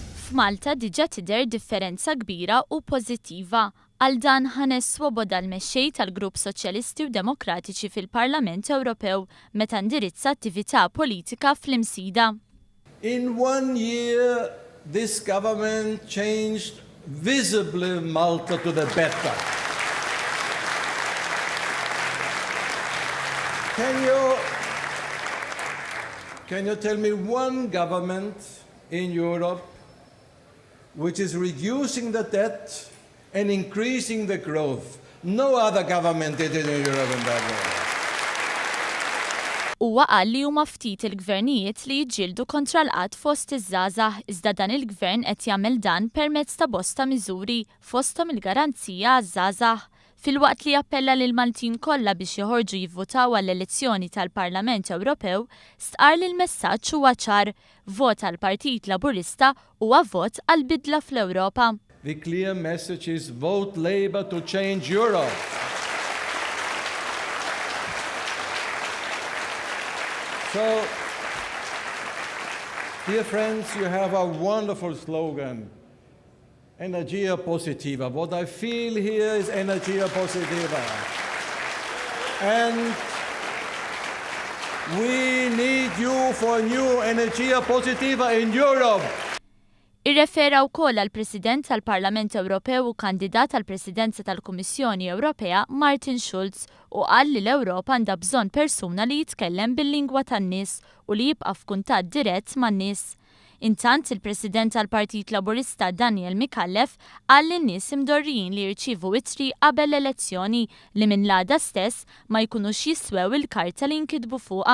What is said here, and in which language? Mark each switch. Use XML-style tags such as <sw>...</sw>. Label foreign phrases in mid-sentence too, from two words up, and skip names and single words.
<mt>F'Malta diġa tidher differenza kbira u pożittiva. Għal dan ħanes Swoboda l-mexxej tal-Grupp Soċjalisti u Demokratiċi fil-Parlament Ewropew meta indirizza attività politika fl-Imsida.</mt> <en>In 1 year, this government changed visibly Malta to the better. Can you tell me one government in Europe which is reducing the debt and increasing the growth? No other government did it in Europe in that way.</en> <mt>Huwa qal li huma ftit il-gvernijiet li jiġġieldu kontra l-qatt fost iż-żgħażagħ, iżda dan il-gvern qed jagħmel dan permezz ta' bosta miżuri fosthom il-garanzija għaż-żgħażagħ. Filwaqt li jappella lil Maltin kollha biex joħorġu jivvotaw għall-elezzjoni tal-Parlament Ewropew, stqar li l-messaġġ huwa ċar: vot għall-Partit Laburista huwa vot għall-bidla fl-Ewropa.</mt> <en>The clear message is vote Labour to change Europe. So, dear friends, you have a wonderful slogan.</en> <it>Energia positiva.</it> <en>What I feel here is</en> <it>energia positiva.</it> <en>And we need you for new</en> <it>energia positiva</it> <en>in Europe.</en> <mt>Irrefera wkoll għall-President tal-Parlament Ewropew u kandidat għall-Presidenza tal-Kummissjoni Ewropea Martin Schulz u qal li l-Ewropa għandha bżonn persuna li jitkellem bil-lingwa tan-nies u li jibqa' f'kuntatt dirett man-nies. Intant il-President tal-Partit Laburista Daniel Mikallef qal li n-nies imdorrijin li jirċievu ittri qabel l-elezzjoni li minn l-għada stess ma jkunux jiswew il-karta li nkitbu fuqha.</mt>